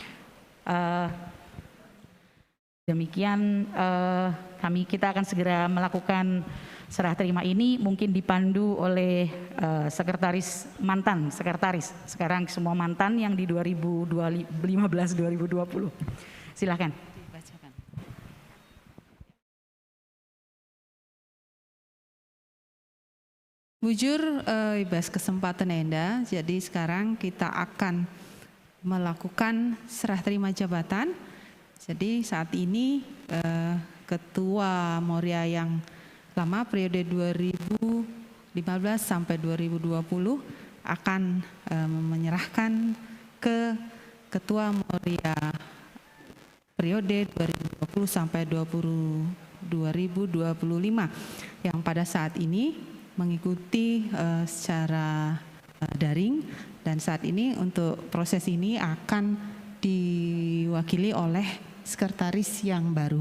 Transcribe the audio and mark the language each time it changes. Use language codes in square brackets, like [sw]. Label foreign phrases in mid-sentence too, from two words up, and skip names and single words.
[id] Demikian kita akan segera melakukan serah terima ini, mungkin dipandu oleh mantan sekretaris, sekarang semua mantan yang di 2015-2020. Silakan. Bujur bebas kesempatan Enda, jadi sekarang kita akan melakukan serah terima jabatan. Jadi saat ini Ketua Moria yang lama periode 2015 sampai 2020 akan menyerahkan ke Ketua Moria periode 2020 sampai 2025 yang pada saat ini mengikuti secara daring, dan saat ini untuk proses ini akan diwakili oleh sekretaris yang baru.